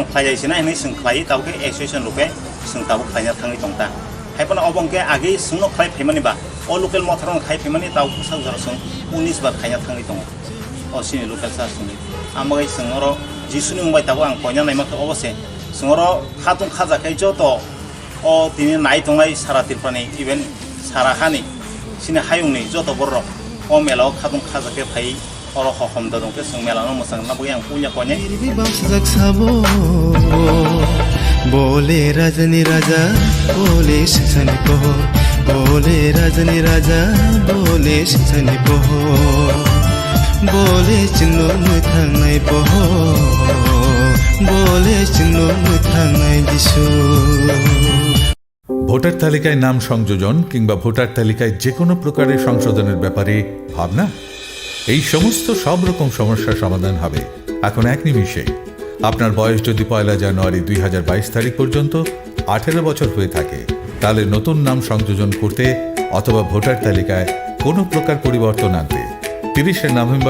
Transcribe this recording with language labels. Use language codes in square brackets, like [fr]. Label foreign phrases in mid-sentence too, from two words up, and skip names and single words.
[brx] खालायसिना होनै जों खालाय दाबो एसोसिएशन रुपे जों दाबो खालायना थाङै दंता हायपना अबंके आगे जोंनो खालाय फैमानिबा अ लोकेल मथाराव खालाय फैमानि दाबो सावजार जों 19 बार खालायना थाङै दं अ सिनि लोकेल सासुनि आमगाय जों अर जिसुनि मुंबाय दाबो आं कयना नायमाखौ अबसे जोंर खातुं खाजाखै जत अ दिनै नाय दंनाय सारा तिरपानि इभेन सारा हानि सिनि हायुंनि जत बर अ मेलाव खातुं खाजाखै फाय अर हखमदा दंके जों मेलानो मोजां ना बय आं पुnya कयने बोले रजनी राजा बोले सनी को बोले रजनी राजा बोले सनी को बोले चिन्नो मुथांनाय बहो बोले चिन्नो मुथांनाय दिसु [bn] ভোটার তালিকায় নাম সংযোজন কিংবা ভোটার তালিকায় যে কোনো প্রকারের সংশোধনের ব্যাপারে ভাবনা এই সমস্ত সব রকম সমস্যার সমাধান হবে এখন এক নিমিষে আপনার বয়স যদি 1 জানুয়ারি 2022 তারিখ পর্যন্ত 18 বছর হয়ে থাকে তাহলে নতুন নাম সংযোজন করতে অথবা ভোটার তালিকায় কোনো প্রকার পরিবর্তন আনতে 30 নভেম্বর